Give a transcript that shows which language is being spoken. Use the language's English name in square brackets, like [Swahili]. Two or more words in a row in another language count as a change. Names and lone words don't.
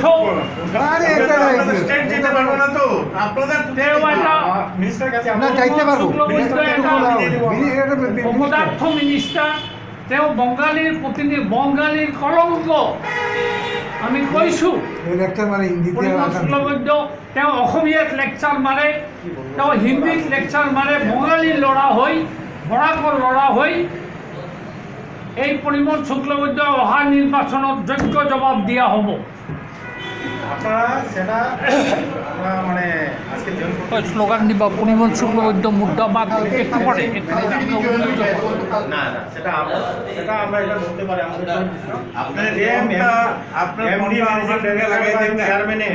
[Bangla] স্টেট যেতে পারবো না তো আপনাদের তেও একটা মিনিস্টার কাছে আমরা যাইতে পারবো, শুক্লবৈদ্য একটা অপদার্থ মিনিস্টার, তেও বঙ্গালীর প্রতিনিধি, বঙ্গালীর কলঙ্ক। [Assamese] আমি কৈছো মানে হিন্দিতে পরিমল শুক্লবৈদ্য তেওঁ অসমীয়াত লেকচাৰ মাৰে, তেওঁ হিন্দীত লেকচাৰ মাৰে, বঙালীৰ ল'ৰা হৈ, বৰাকৰ ল'ৰা হৈ এই পরিমল শুক্লবৈদ্য অহা নির্বাচনত যোগ্য জবাব দিয়া হ'ব। [Bangla] আপনারা সেটা আমরা মানে আজকে স্লোগান দিবা পরিমল শুক্লবৈদ্য মুর্দাবাদ একটু পরে না সেটা আমরা এটা বলতে পারি আমাদের আপনার আপনার চেয়ারম্যানে